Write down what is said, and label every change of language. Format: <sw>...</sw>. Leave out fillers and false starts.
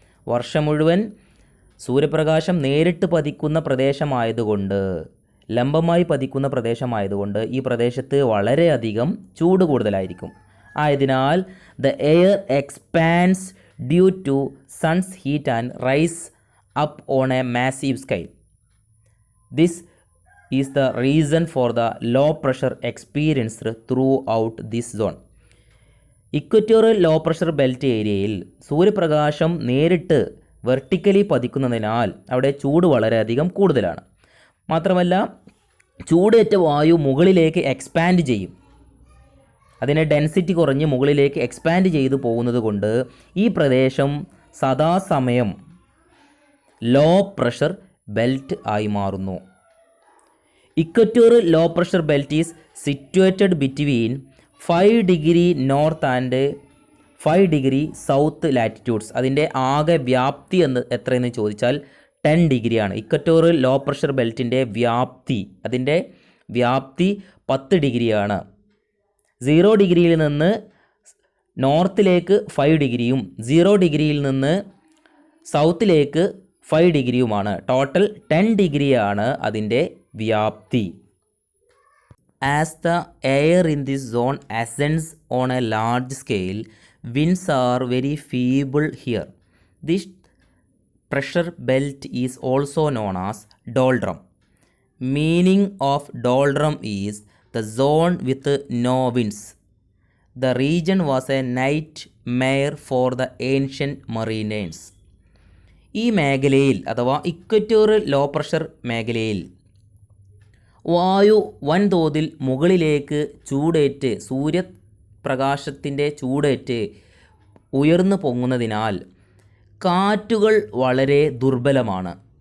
<ml>വർഷം മുഴുവൻ സൂര്യപ്രകാശം നേരിട്ട് പതിക്കുന്ന പ്രദേശമായതുകൊണ്ട്, ലംബമായി പതിക്കുന്ന പ്രദേശമായതുകൊണ്ട് ഈ പ്രദേശത്ത് വളരെയധികം ചൂട് കൂടുതലായിരിക്കും.</ml> <en>ആയതിനാൽ the air expands due to sun's heat and rise up on a massive sky. This is the reason for the low pressure experienced throughout this zone.</en> <ml>Equatorial low pressure belt ഏരിയയിൽ സൂര്യപ്രകാശം നേരിട്ട് വെർട്ടിക്കലി പതിക്കുന്നതിനാൽ അവിടെ ചൂട് വളരെയധികം കൂടുതലാണ്. മാത്രമല്ല ചൂടേറ്റ വായു മുകളിലേക്ക് എക്സ്പാൻഡ് ചെയ്യും. അതിനെ ഡെൻസിറ്റി കുറഞ്ഞ് മുകളിലേക്ക് എക്സ്പാൻഡ് ചെയ്തു പോകുന്നത് കൊണ്ട് ഈ പ്രദേശം സദാസമയം ലോ പ്രഷർ ബെൽറ്റ് ആയി മാറുന്നു.</ml> <en>Equatorial low pressure belt is situated between 5 degree north and 5 degree south latitudes.</en> <ml>അതിൻ്റെ ആകെ വ്യാപ്തി എത്രയെന്ന് ചോദിച്ചാൽ 10 ഡിഗ്രിയാണ്. ഇക്വറ്റോറിയൽ ലോ പ്രഷർ ബെൽറ്റിൻ്റെ അതിൻ്റെ വ്യാപ്തി 10 ഡിഗ്രിയാണ്. 0 ഡിഗ്രിയിൽ നിന്ന് നോർത്തിലേക്ക് 5 ഡിഗ്രിയും 0 ഡിഗ്രിയിൽ നിന്ന് സൗത്തിലേക്ക് 5 ഡിഗ്രിയുമാണ്. ടോട്ടൽ 10 ഡിഗ്രിയാണ് അതിൻ്റെ വ്യാപ്തി.</ml> <en>As the air in this zone ascends on a large scale, winds are very feeble here. This pressure belt is also known as doldrum. Meaning of doldrum is the zone with no winds. The region was a nightmare for the ancient mariners.</en> <ml>ഈ മേഖലയിൽ അഥവാ equatorial low pressure മേഖലയിൽ വായു വൻതോതിൽ മുകളിലേക്ക് ചൂടേറ്റ് സൂര്യപ്രകാശത്തിൻ്റെ ചൂടേറ്റ് ഉയർന്നു പൊങ്ങുന്നതിനാൽ കാറ്റുകൾ വളരെ ദുർബലമാണ്.</ml>